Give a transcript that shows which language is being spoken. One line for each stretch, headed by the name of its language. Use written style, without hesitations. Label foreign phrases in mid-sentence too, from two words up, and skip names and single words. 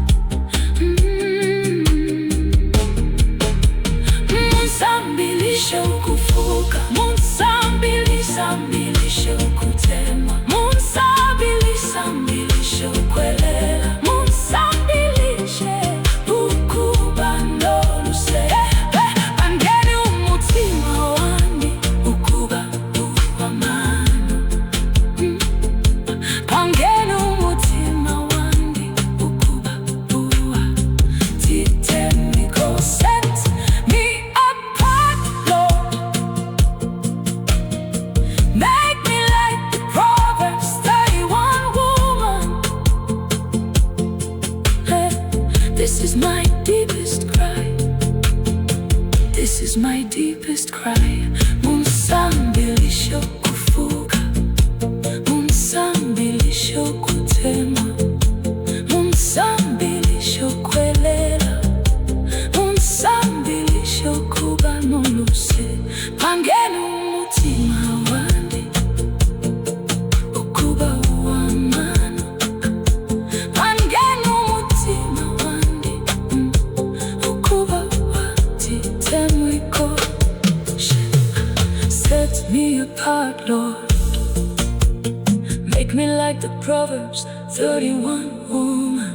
Bemba: Munsambilishe ukufuka, munsambilishe ukutema, munsambilishe ukwelela, munsambilishe ukubano luse. Pangeni umutima wani ukuba uamano, pangeni umutima wani ukuba uatitemwiko.
English: Set me apart, Lord. Make me like the Proverbs 31 woman. This is my deepest cry. This is my deepest cry.
Bemba: Munsambilisho kufuka, munsambilisho kutemwa, munsambilisho kwelela, munsambilisho kubano luse. Pangenu mutima wandi ukuba uamano, pangenu mutima wandi ukuba uatitemwiko.
English: Set me apart, Lord. Make me like the Proverbs 31 woman.